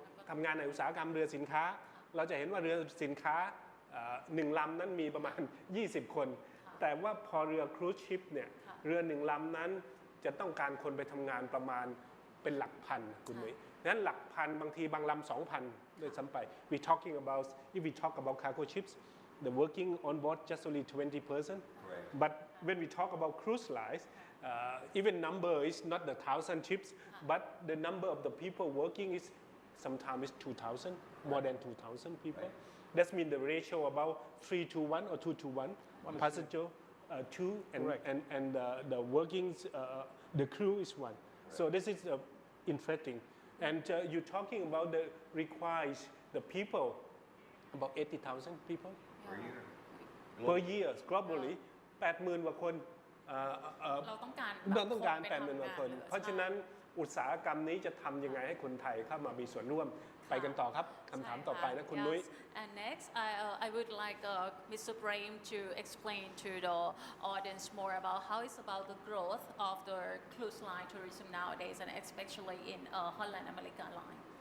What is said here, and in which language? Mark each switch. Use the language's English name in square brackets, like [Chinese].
[Thai] ทำงานในอุตสาหกรรมเรือสินค้าเราจะเห็นว่าเรือสินค้า1ลำนั้นมีประมาณ20คนแต่ว่าพอเรือครูซชิพเนี่ยเรือ1ลำนั้นจะต้องการคนไปทำงานประมาณเป็นหลักพันคุณนุ้ยนั้นหลักพันบางทีบางลำ 2,000 ด้วยซ้ำไป [English] we talking about if we talk about cargo ships the working on board just only 20%. But when we talk about cruise lines, even number is not the 1,000 ships, but the number of the people working is sometimes 2,000, more than 2,000 people. That means the ratio about 3:1 or 2:1 passenger, 2 and the working the crew is 1. So this is interesting. And you're talking about the requires the people about 80,000 people per year globally [Thai] 80,000 กว่าคน เราต้องการ 80,000 กว่าคนเพราะฉะนั้นอุตสาหกรรมนี้จะทำยังไงให้คนไทยเข้ามามีส่วนร่วมไปกันต่อครับคำถามต่อไปนะคุณนุ้ย [English] And next I would like Mr. Prem to explain to the audience more about how it's about the growth of the cruise line tourism nowadays and especially in Holland America Line.